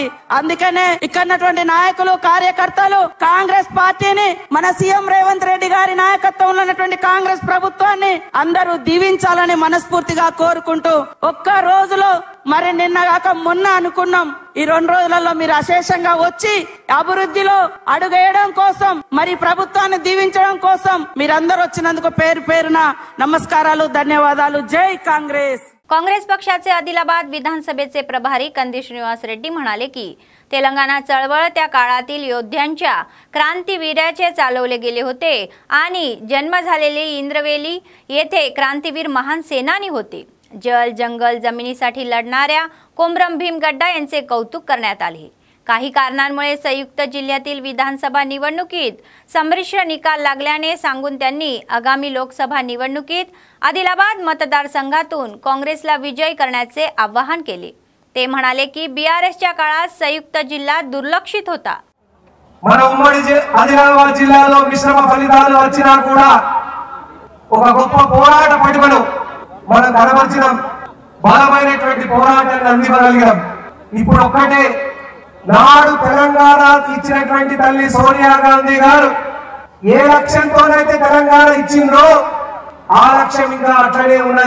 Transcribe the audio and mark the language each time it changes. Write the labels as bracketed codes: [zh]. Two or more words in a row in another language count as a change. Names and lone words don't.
[te] అందుకనే ఇక్కడున్నటువంటి నాయకులు, కార్యకర్తలు కాంగ్రెస్ పార్టీని, మన సీఎం రేవంత్ రెడ్డి గారి నాయకత్వంలో ఉన్నటువంటి కాంగ్రెస్ ప్రభుత్వాన్ని అందరూ దీవించాలని మనస్ఫూర్తిగా కోరుకుంటూ, ఒక్క రోజులో మరి నిన్నగాక మొన్న అనుకున్నాం, ఈ 2 రోజులలో మీరు అశేషంగా వచ్చి అభివృద్ధిలో అడుగేయడం కోసం, మరి ప్రభుత్వాన్ని దీవించడం కోసం మీరందరూ వచ్చినందుకు పేరు పేరున నమస్కారాలు, ధన్యవాదాలు। జై కాంగ్రెస్। [mr] काँग्रेस पक्षाचे आदिलाबाद विधानसभेचे प्रभारी कंदी श्रीनिवास रेड्डी म्हणाले की तेलंगणा चळवळ त्या काळातील योद्ध्यांच्या क्रांतीवीराचे चालवले गेले होते आणि जन्म झालेले इंद्रवेली येथे क्रांतीवीर महान सेनानी होते। जल जंगल जमिनीसाठी लढणाऱ्या कोमरम भीम गड्डा यांचे कौतुक करण्यात आले। काही कारणांमुळे संयुक्त जिल्ह्यातील विधानसभा निवडणुकीत संमिश्र निकाल लागल्याने सांगून त्यांनी आगामी लोकसभा निवडणुकीत आदिलाबाद मतदारसंघातून काँग्रेसला विजय करण्याचे आवाहन केले। ते म्हणाले की बीआरएसच्या काळात संयुक्त जिल्हा दुर्लक्षित होता. [te] మన ఉమ్మడి ఆదిలాబాద్ జిల్లాలో మిశ్రమ ఫలితాలు వచ్చినా కూడా ఒక గొప్ప పోరాట పటిమను మనం కనబర్చడం, బలమైనటువంటి పోరాటాన్ని అందివ్వగలిగాం. ఇప్పుడు ఒక్కటే, నాడు తెలంగాణ ఇచ్చినటువంటి తల్లి సోనియా గాంధీ గారు ఏ లక్ష్యంతోనైతే తెలంగాణ ఇచ్చిందో ఆ లక్ష్యం ఇంకా అట్లనే ఉన్నది.